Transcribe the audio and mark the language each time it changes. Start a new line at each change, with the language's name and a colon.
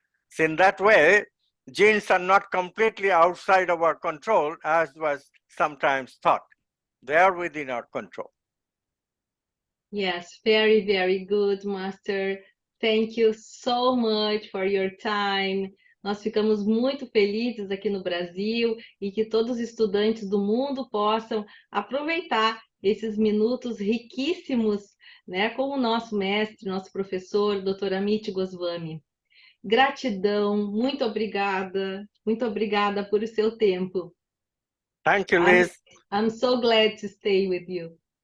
English: So in that way, genes are not completely outside of our control, as was sometimes thought. They are within our control. Yes, very, very good, Master. Thank you so much for your time.
Portuguese: Nós ficamos muito felizes aqui no Brasil e que todos os estudantes do mundo possam aproveitar esses minutos riquíssimos, né, com o nosso mestre, nosso professor, Dr. Amit Goswami. Gratidão, muito obrigada por o seu tempo.
English: Thank you, Liz. I'm so glad to stay with you.